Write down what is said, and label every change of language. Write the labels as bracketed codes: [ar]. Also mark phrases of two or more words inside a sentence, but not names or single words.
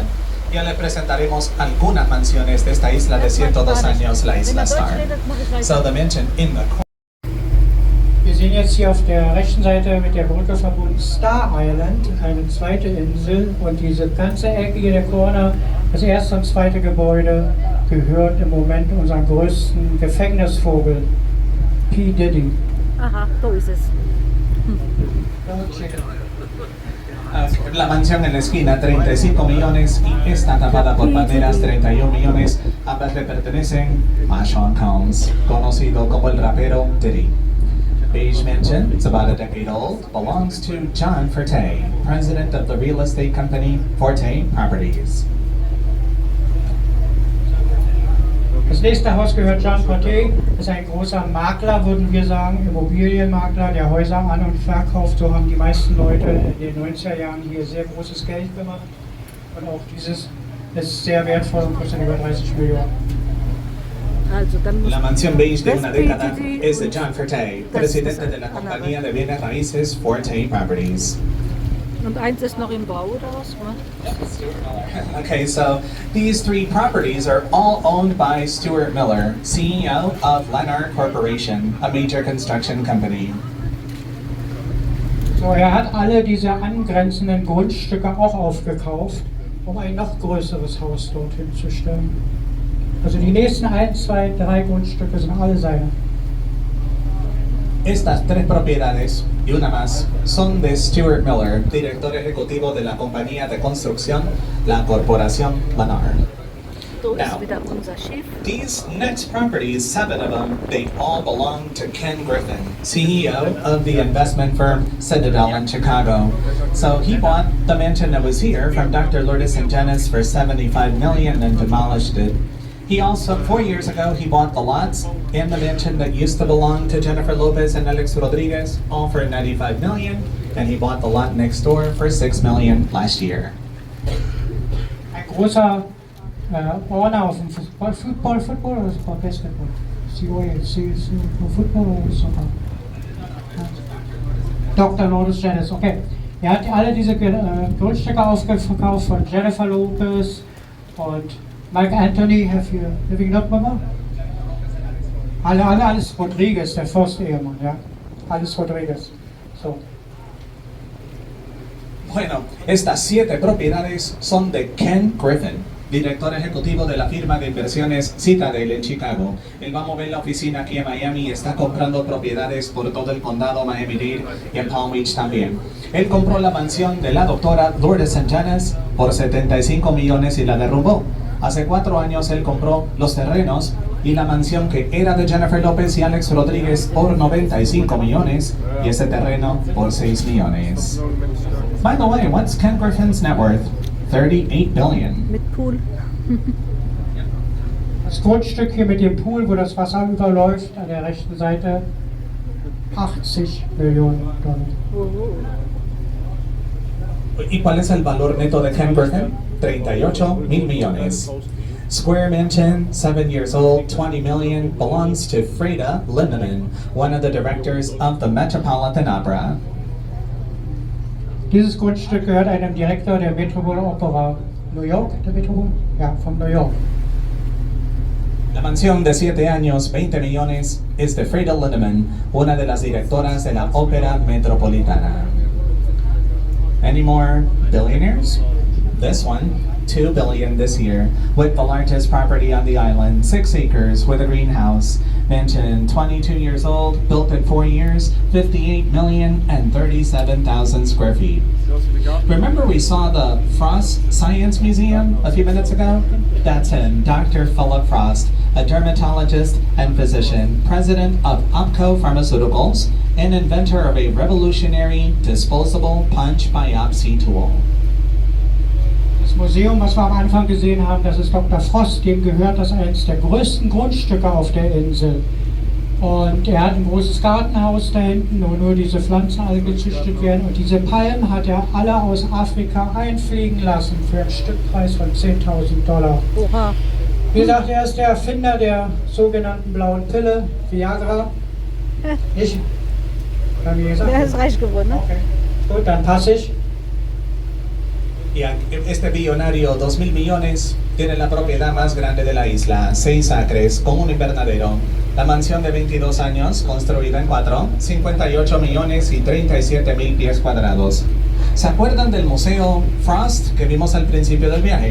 [es] Ya le presentaremos algunas mansiones de esta isla de 102 años, la isla Star. [en] So the mansion in the corner. [de] Wir sehen jetzt hier auf der rechten Seite mit der Brücke verbunden Star Island, eine zweite Insel, und diese ganze Ecke hier der Corner, das erste und zweite Gebäude, gehört im Moment unserem größten Gefängnisvogel, P. Diddy. Aha, so ist es. [es] La mansión en la esquina, 35 millones, y está tapada por banderas, 31 millones. Ambas le pertenecen a Sean Combs, conocido como el rapero Diddy. [en] Beige Mansion, it's about a decade old, belongs to John Forte, president of the real estate company Forte Properties. [de] Das nächste Haus gehört John Forte, ist ein großer Makler, würden wir sagen, Immobilienmakler, der Häuser an- und verkauft. So haben die meisten Leute in den 90er Jahren hier sehr großes Geld gemacht. Und auch dieses ist sehr wertvoll und kostet über 30 Millionen. Also, dann muss [es] La mansión beige de una [de] das [es] década PDD es de John Forte, presidente de la compañía de bienes raíces Forte Properties. [de] Und eins ist noch im Bau oder was? [en] Okay, so these three properties are all owned by Stuart Miller, CEO of Lennar Corporation, a major construction company. [de] So, er hat alle diese angrenzenden Grundstücke auch aufgekauft, um ein noch größeres Haus dorthin zu stellen. Also die nächsten 1, 2, 3 Grundstücke sind alle seine. [es] Estas tres propiedades y una más son de Stuart Miller, director ejecutivo de la compañía de construcción, la Corporación Lennar. [de] So ist [en] Now, [de] wieder unser Schiff. [en] these next properties, 7 of them, they all belong to Ken Griffin, CEO of the investment firm Citadel in Chicago. So he bought the mansion that was here from Dr. Lourdes and Janice for $75 million and demolished it. He also, 4 years ago, he bought the lots in the mansion that used to belong to Jennifer Lopez and Alex Rodriguez, all for $95 million, and he bought the lot next door for $6 million last year. [de] Ein großer Owner auf dem Football oder Basketball? Football oder Soccer? Dr. Lourdes Janice, okay. Er hat alle diese Grundstücke aufgekauft von Jennifer Lopez und Mike Anthony, [en] have you not Mama? [de] Alles Rodriguez, der erste Ehemann, ja. Alles Rodriguez. So. [es] Bueno, estas 7 propiedades son de Ken Griffin, director ejecutivo de la firma de inversiones Citadel en Chicago. Él va a mover la oficina aquí en Miami y está comprando propiedades por todo el condado Miami-Dade y en Palm Beach también. Él compró la mansión de la doctora Lourdes Sanchanas por 75 millones y la derrumbó. Hace 4 años él compró los terrenos y la mansión que era de Jennifer López y Alex Rodríguez por 95 millones y ese terreno por 6 millones. [en] By the way, what's Ken Griffin's net worth? 38 billion. [de] Mit Pool. Das Grundstück hier mit dem Pool, wo das Wasser überläuft, an der rechten Seite, 80 Millionen Dollar. [es] ¿Y cuál es el valor neto de Ken Griffin? 38 mil millones. [en] Square Mansion, 7 years old, 20 million, belongs to Freda Lindemann, one of the directors of the Metropolitan Opera. [de] Dieses Grundstück gehört einem Direktor der Metropole Opera New York, der Metropole? Ja, von New York. [es] La mansión de 7 años, 20 millones, es de Freda Lindemann, una de las directoras de la Ópera Metropolitana. [en] Any more billionaires? This one, 2 billion this year, with the largest property on the island, 6 acres with a greenhouse. Mansion, 22 years old, built in 4 years, 58 million and 37,000 square feet. Remember we saw the Frost Science Museum a few minutes ago? That's him, Dr. Philip Frost, a dermatologist and physician, president of OPCO Pharmaceuticals, and inventor of a revolutionary disposable punch biopsy tool. [de] Das Museum, was wir am Anfang gesehen haben, das ist Dr. Frost, dem gehört das eines der größten Grundstücke auf der Insel. Und er hat ein großes Gartenhaus da hinten, wo nur diese Pflanzen alle gezüchtet werden. Und diese Palmen hat er alle aus Afrika einfliegen lassen für einen Stückpreis von 10.000 Dollar. Oha. Wie gesagt, er ist der Erfinder der sogenannten blauen Pille, Viagra. Ich? Haben wir gesagt? Der ist reich geworden, ne? Okay. Gut, dann passe ich. [es] Y este billonario, 2.000 millones, tiene la propiedad más grande de la isla, 6 acres, con un invernadero. La mansión de 22 años, construida en 4, 58 millones y 37 mil pies cuadrados. ¿Se acuerdan del Museo Frost que vimos al principio del viaje?